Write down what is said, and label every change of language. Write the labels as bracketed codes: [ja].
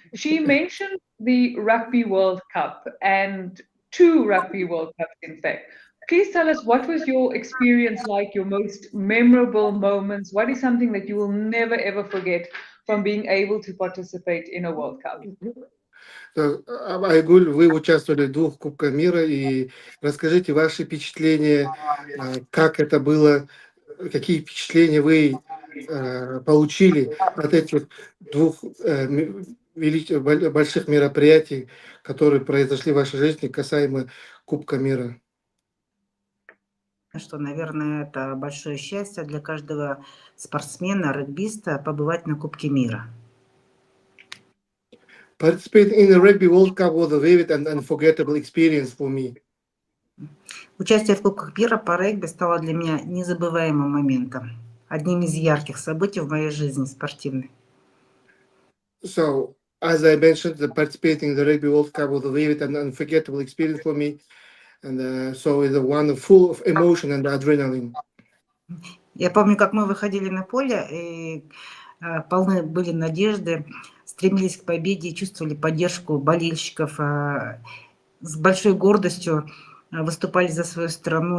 [en] She mentioned the Rugby World Cup and 2 Rugby World Cups, in fact. Please tell us, what was your experience like, your most memorable moments? What is something that you will never, ever forget from being able to participate in a World Cup? [ru] Айгуль, вы участвовали в 2 Кубках мира, и расскажите ваши впечатления, как это было, какие впечатления вы получили от этих 2 больших мероприятий, которые произошли в вашей жизни касаемо Кубка мира? Что, наверное, это большое счастье для каждого спортсмена, регбиста побывать на Кубке мира. [en] Participating in the Rugby World Cup was a vivid and unforgettable experience for me. [ru] Участие в Кубках мира по регби стало для меня незабываемым моментом, одним из ярких событий в моей жизни спортивной. [en] So, as I mentioned, participating in the Rugby World Cup was a vivid and unforgettable experience for me, and so it's one full of emotion and adrenaline. [ru] Я помню, как мы выходили на поле, и полны были надежды, стремились к победе и чувствовали поддержку болельщиков, с большой гордостью выступали за свою страну.